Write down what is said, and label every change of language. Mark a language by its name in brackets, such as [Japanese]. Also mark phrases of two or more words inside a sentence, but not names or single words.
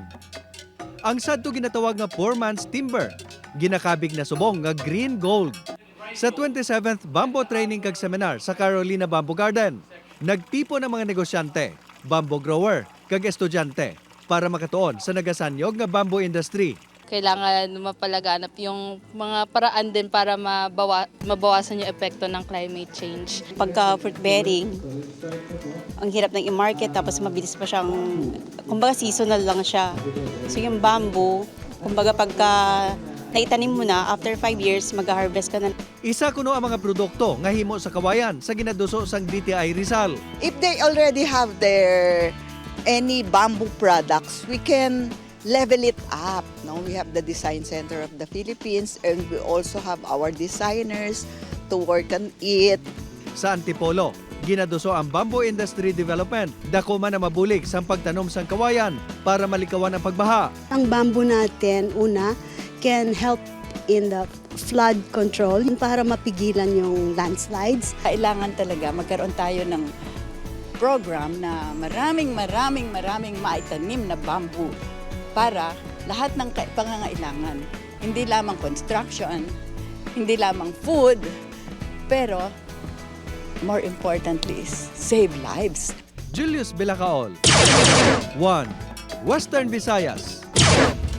[Hiligaynon] Ang sadto ginatawag nga 4-months timber, ginakabig na subong nga green gold. Sa 27th Bamboo Training kag Seminar sa Carolina Bamboo Garden, nagtipo ng mga negosyante, [English] bamboo grower, [Hiligaynon] kag estudyante para makatuon sa nagasanyog nga [English] bamboo industry. [Filipino] Kailangan mapalaganap yung mga paraan din para mabawasan yung epekto ng [English] climate change. [Filipino] Pagka [English] fruit bearing, [Filipino] ang hirap ng i-market tapos mabilis pa siyang, kumbaga seasonal lang siya. So yung bamboo, kumbaga pagka naitanim mo na, [English] after 5 years, [Filipino] mag-harvest ka na. [Hiligaynon] Isa kuno ang mga produkto nga himo sa kawayan sa ginaduso sang DTI Rizal. [English] If they already have their any bamboo products, we can level it up. No, we have the Design Center of the Philippines and we also have our designers to work on it. [Hiligaynon] Sa Antipolo, ginaduso ang [English] bamboo industry development. [Hiligaynon] Dako man na mabulig sa pagtanom sang kawayan para malikawan ang pagbaha. [Filipino] Ang bamboo natin, una, [English] can help in the flood control [Filipino] para mapigilan yung landslides. Kailangan talaga magkaroon tayo ng program na [English] maraming maitanim [Filipino] na bamboo para lahat ng pangangailangan. Hindi lamang [English] construction, [Filipino] hindi lamang [English] food, pero more importantly is save lives. Julius Bilacaol. 1. Western Visayas.